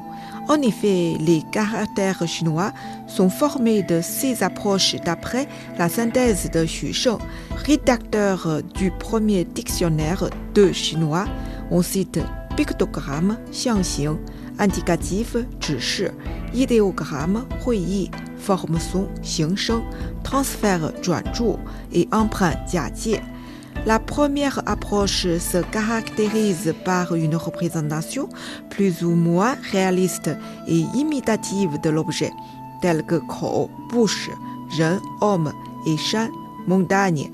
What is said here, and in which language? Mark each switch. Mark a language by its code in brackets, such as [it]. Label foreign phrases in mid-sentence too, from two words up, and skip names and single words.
[fr] En effet, les caractères chinois sont formés de ces approches d'après la synthèse de Xu Sheng, rédacteur du premier dictionnaire de chinois. On cite pictogramme, xiangxing, indicatif, 指示, idéogramme, 会意, forme son, 形声, transfert, 转注, et emprunt, 假借. La première approche se caractérise par une représentation plus ou moins réaliste et imitative de l'objet, telle que 口, bouche, 人, homme, et 山, montagne.